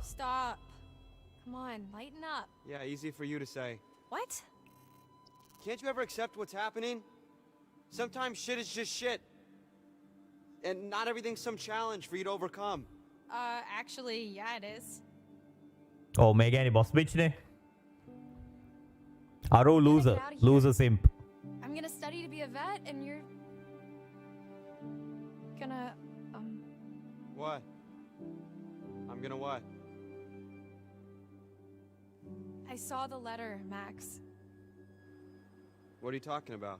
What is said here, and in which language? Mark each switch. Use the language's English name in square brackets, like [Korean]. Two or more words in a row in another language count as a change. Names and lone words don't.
[English] Stop. Come on, lighten up. Yeah, easy for you to say. What? Can't you ever accept what's happening? Sometimes shit is just shit. And not everything's some challenge for you to overcome. Actually, yeah, it is. [Sinhala] Oh, මේ ගැනි [English] boss bitch [Sinhala] නේ. අරෝ loser. [English] Get out of here. Loser simp. I'm gonna study to be a vet, and you're gonna, What? I'm gonna what? I saw the letter, Max. What are you talking about?